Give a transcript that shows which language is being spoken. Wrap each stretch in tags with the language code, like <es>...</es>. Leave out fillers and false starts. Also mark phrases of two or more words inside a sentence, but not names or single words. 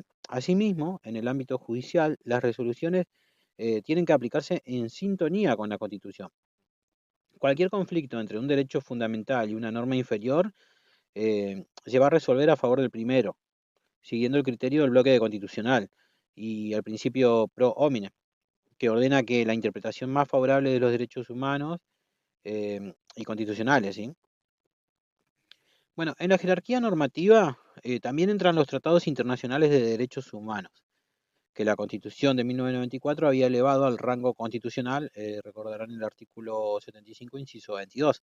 <es>Asimismo, en el ámbito judicial, las resoluciones tienen que aplicarse en sintonía con la Constitución. Cualquier conflicto entre un derecho fundamental y una norma inferior se va a resolver a favor del primero, siguiendo el criterio del bloque de constitucional y el principio</es> <la>pro homine,</la> <es>que ordena que la interpretación más favorable de los derechos humanos y constitucionales, ¿sí? Bueno, en la jerarquía normativa también entran los tratados internacionales de derechos humanos, que la Constitución de 1994 había elevado al rango constitucional, recordarán el artículo 75, inciso 22.</es>